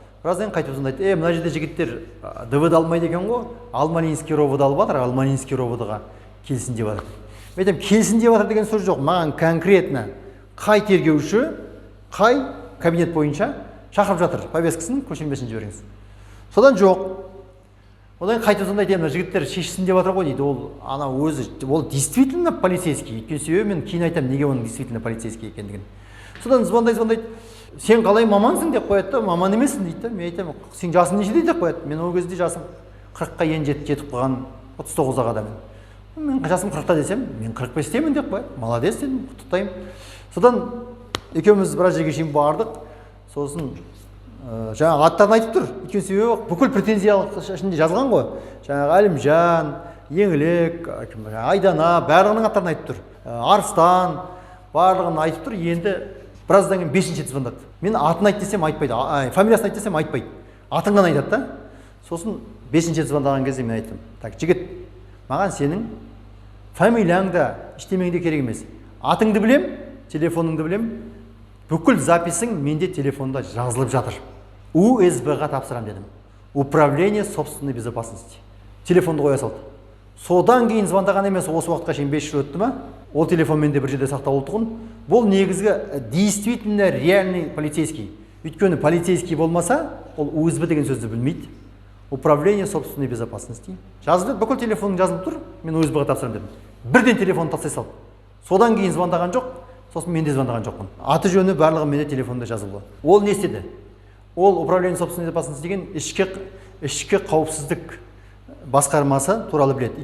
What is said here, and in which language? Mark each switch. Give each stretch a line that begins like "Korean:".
Kazakh: Біраздан қайтып звондайды, мына жерде жігіттер ДВД алмайды екен ғой, Алмалинский ровд алып жатыр, Алмалинский ровдға келсін деп жатыр. Мен айтам, келсін деп жатыр деген сөз жоқ. Маған конкретно қай тергеуші, қай кабинет бойынша шақырып жатыр, повесткасын көшірмесін жіберіңіз. Содан жоқ. Одан қайтып звондайды, мына жігіттер шешсін деп жатыр ғой дейді. Ол действительно полицейский. Өйткені себебі мен кейін айтам, неге оның действительно полицейский екендігін. Содан звондайды. Сен қалай мамансың деп қояды да, маман емессің дейді. Мен айтам, сен жасың нешеде деп қояды. Мен ол кезде жасым 40-қа енді жетіп қалған 39-ға адамын. Мен жасым 40-та десем, мен 45-темін деп қояды. Молодец дедім, құттықтаймын. Содан екеуміз біраз жерге шейін бардық. Сосын жаңағы аттарын айтып тұр. Өйткені себебі бүкіл претензиялық ішінде жазылған ғой. Жаңағы Әлімжан, Еңлік, Айдана, барлығының аттарын айтып тұр. Арыстан, барлығын айтып тұр. Енді біраздан кейін 5-ші звондады. Мен атын айт десем айтпайды, фамилиясын айт десем айтпайды. Атын ғана айтады да. Сосын 5-ші звондаған кезде мен айттым, так, жігіт, маған сенің фамилияң да, ештемең де керек емес. Атыңды білем, телефоныңды білем, бүкіл записың менде телефонда жазылып жатыр. УСБ-ға тапсырам дедім.
Russian: Управление собственной безопасности.
Kazakh: Телефонды қоя салды. Содан кейін звондаған емес, осы уақытқа шейін 5 жыл өтті ма? Ол телефон менде бір жерде сақталып тұғын. Бұл негізгі действительно реальный полицейский. Өйткені полицейский болмаса, ол УСБ деген сөзді білмейді.
Russian: Управление собственной безопасности.
Kazakh: Жазылып, бүкіл телефоның жазылып тұр, мен УСБ-ға тапсырам дедім. Бірден телефонды тастай салды. Содан кейін звондаған жоқ, сосын мен де звондаған жоқпын. Аты жөні барлығы менде телефонда жазылды. Ол не істеді? Ол управление собственной безопасности деген ішкі қауіпсіздік басқармасы туралы біледі.